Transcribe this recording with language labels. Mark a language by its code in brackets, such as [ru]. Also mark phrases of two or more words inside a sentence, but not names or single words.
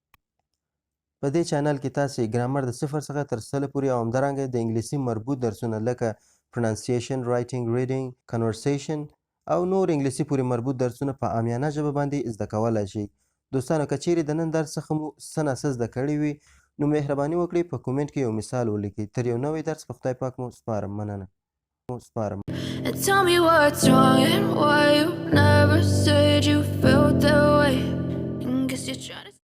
[ps] په دې چینل کې تاسې ګرامر د 0 څخه تر 100 پورې او همدارنګه د انګلیسي مربوط درسونه لکه [en] pronunciation, writing, reading, conversation [ps] او نور انګلیسي پورې مربوط درسونه په عامیانه ژبه باندې زده کولی شئ. دوستانو که چیرې د نن درس څخه مو څه ناڅه زده کړي وي نو مهرباني وکړئ په کومنټ کې یو مثال ولیکئ. تر یو نوی درس په خدای پاک مو سپارم. مننه. [en] And tell me what's wrong and why you never said you felt that way. And guess you're trying to